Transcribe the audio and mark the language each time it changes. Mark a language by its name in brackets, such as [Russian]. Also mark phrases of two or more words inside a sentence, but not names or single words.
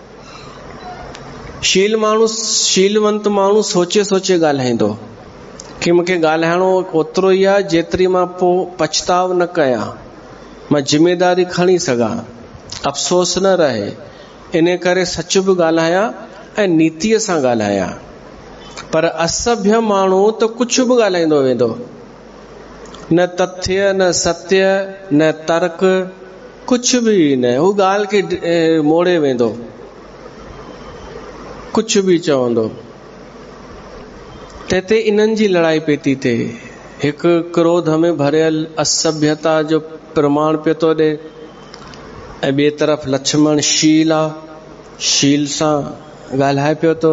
[Sindhi] शीलवंत माण्हू सोचे सोचे ॻाल्हाईंदो कि मूंखे ॻाल्हाइणो ओतिरो ई आहे जेतिरी मां पोइ पछताव न कयां, मां जिम्मेदारी खणी सघां, अफ़सोस न रहे। इन करे सच बि ॻाल्हायां ऐं नीतीअ सां ॻाल्हायां। पर असभ्य माण्हू त कुझु बि ॻाल्हाईंदो वेंदो, न तथ्य न सत्य न तर्क, कुझु बि न, हू ॻाल्हि खे मोड़े वेंदो, कुझु बि चवंदो। ते इन्हनि जी लड़ाई पई थी थिए। हिकु क्रोध में भरियल असभ्यता जो प्रमाण पियो थो ॾे, ऐं ॿिए तरफ़ लक्ष्मण शील आहे, शील सां ॻाल्हाए पियो थो।